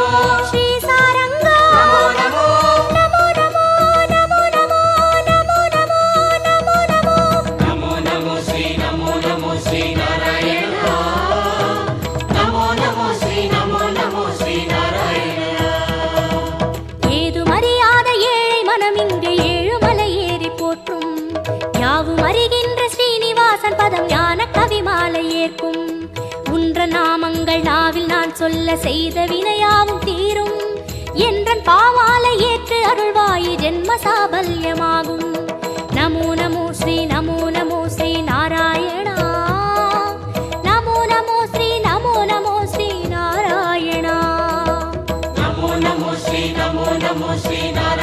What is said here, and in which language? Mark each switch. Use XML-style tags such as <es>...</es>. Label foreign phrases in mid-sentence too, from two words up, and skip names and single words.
<sa>ಶ್ರೀ ಸಾರಂಗ नमो नमो नमो नमो नमो नमो नमो नमो नमो नमो नमो नमो श्री नमो नमो श्री नारायण नमो नमो श्री नमो नमो श्री नारायण</sa> <ta>ஏதும் அறியாத ஏழை மனம் இங்கு ஏழுமலை ஏறி போற்றும் யாவும் அறிகின்ற ஸ்ரீனிவாசன் பதம் ஞான கவிமாலை ஏற்கும் உன்ற நாமங்கள் நாவில் நான் சொல்ல செய்த வினையாவும் தீரும் என்றன் பாமாலை ஏற்று அருள்வாயி ஜென்ம சாபல்யமாகும்</ta> <sa>नमो नमो श्री नमो नमो श्री नारायणा नमो नमो श्री नमो नमो श्री नारायणा</sa> <ta>नमो नमो श्री नमो नमो श्री</ta>